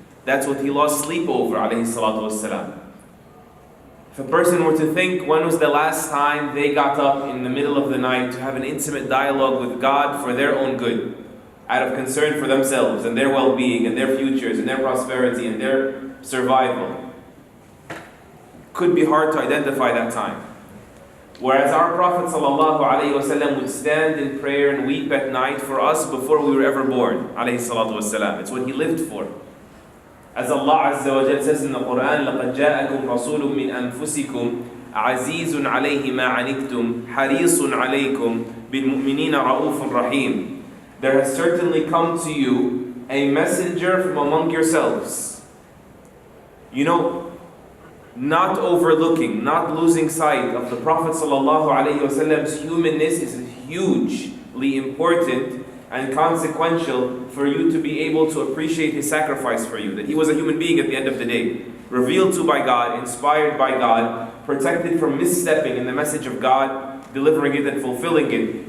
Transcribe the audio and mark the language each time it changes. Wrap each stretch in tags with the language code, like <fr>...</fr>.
<en>That's what He lost sleep over, ﷺ. If a person were to think when was the last time they got up in the middle of the night to have an intimate dialogue with God for their own good, out of concern for themselves and their well-being and their futures and their prosperity and their survival, could be hard to identify that time. Whereas our Prophet ﷺ would stand in prayer and weep at night for us before we were ever born, ﷺ. It's what he lived for. As Allah Azza wa Jal says in the Quran,</en> <ar>لَقَدْ جَاءَكُمْ رَسُولٌ مِّنْ أَنفُسِكُمْ عَزِيزٌ عَلَيْهِ مَا عَنِتُّمْ حَرِيصٌ عَلَيْكُمْ بِالْمُؤْمِنِينَ رَءُوفٌ رَحِيمٌ.</ar> <en>There has certainly come to you a messenger from among yourselves. You know, not overlooking, not losing sight of the Prophet ﷺ's humanness is huge hugely important and consequential for you to be able to appreciate his sacrifice for you. That he was a human being at the end of the day, revealed to by God, inspired by God, protected from misstepping in the message of God, delivering it and fulfilling it.</en>